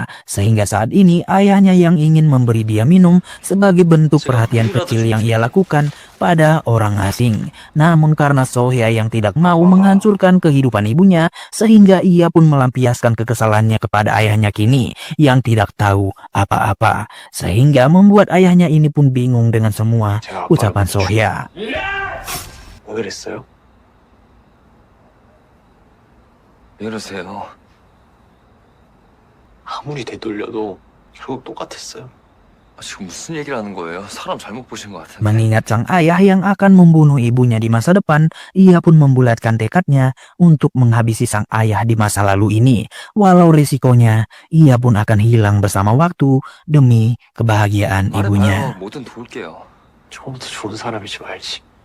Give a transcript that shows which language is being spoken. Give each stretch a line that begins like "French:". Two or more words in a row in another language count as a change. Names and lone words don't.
Indonesian: Sehingga saat ini, ayahnya yang ingin memberi dia minum sebagai bentuk perhatian kecil yang ia lakukan pada orang asing. Namun karena Sohya yang tidak mau menghancurkan kehidupan ibunya, sehingga ia pun melampiaskan kekesalannya kepada ayahnya kini, yang tidak tahu apa-apa, sehingga membuat ayahnya ini pun bingung dengan semua ucapan Sohya.
Korean: 왜 그랬어요? 왜 이러세요? 아무리 되돌려도 결국 똑같았어요. 지금 무슨 얘기를 하는 거예요? 사람 잘못 보신 것 같은데.
Indonesian: Mengingat sang ayah yang akan membunuh ibunya di masa depan, ia pun membulatkan tekadnya untuk menghabisi sang ayah di masa lalu ini. Walau risikonya, ia pun akan hilang bersama waktu demi kebahagiaan ibunya.
Korean: 말해봐요. 뭐든 도울게요. 처음부터 좋은 사람이지 말지.